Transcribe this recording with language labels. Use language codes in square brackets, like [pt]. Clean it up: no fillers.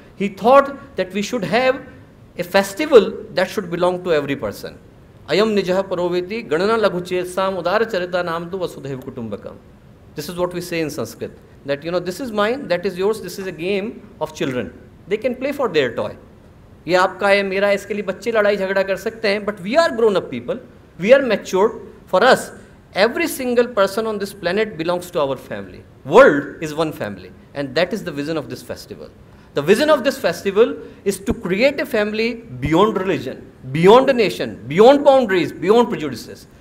[en] He thought that we should have a festival that should belong to every person. [sa] Ayam nijaha paroveti ganana laghuchesam udara charita namtu Vasudhaiva Kutumbakam. [en] This is what we say in Sanskrit. That, you know, this is mine, that is yours, this is a game of children. They can play for their toy. [hi] ये आपका है, मेरा है, इसके लिए बच्चे लड़ाई झगड़ा कर सकते हैं. [en] But we are grown up people. We are matured. For us, every single person on this planet belongs to our family. World is one family, and that is the vision of this festival. The vision of this festival is to create a family beyond religion, beyond a nation, beyond boundaries, beyond prejudices.